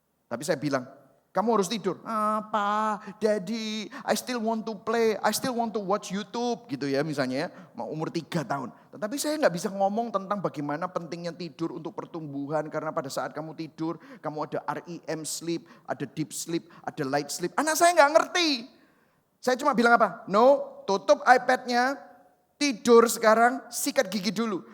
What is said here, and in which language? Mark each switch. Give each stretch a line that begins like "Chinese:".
Indonesian: Tapi saya bilang, kamu harus tidur. Apa,
English: daddy, I still want to play, I still want to watch YouTube
Indonesian: gitu ya misalnya ya. Mau umur 3 tahun. Tetapi saya gak bisa ngomong tentang bagaimana pentingnya tidur untuk pertumbuhan. Karena pada saat kamu tidur, kamu ada REM sleep, ada deep sleep, ada light sleep. Anak saya gak ngerti. Saya cuma bilang apa?
English: No,
Indonesian: tutup iPad-nya, tidur sekarang, sikat gigi dulu.